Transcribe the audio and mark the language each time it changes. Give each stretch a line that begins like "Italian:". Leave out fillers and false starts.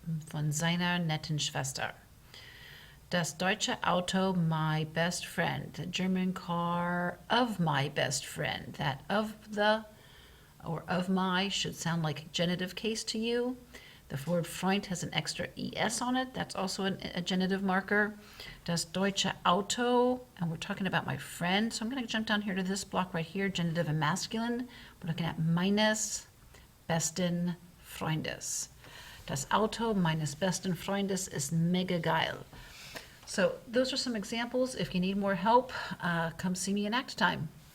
German: Von seiner netten Schwester. Das deutsche Auto,
English: my best friend. The German car of my best friend. That of the or of my should sound like genitive case to you. The word Freund has an extra es on it. That's also a genitive marker.
German: Das deutsche Auto,
English: and we're talking about my friend. So I'm going to jump down here to this block right here, genitive and masculine. We're looking at
German: meines besten Freundes. Das Auto meines besten Freundes ist mega geil.
English: So those are some examples. If you need more help, come see me in Act Time.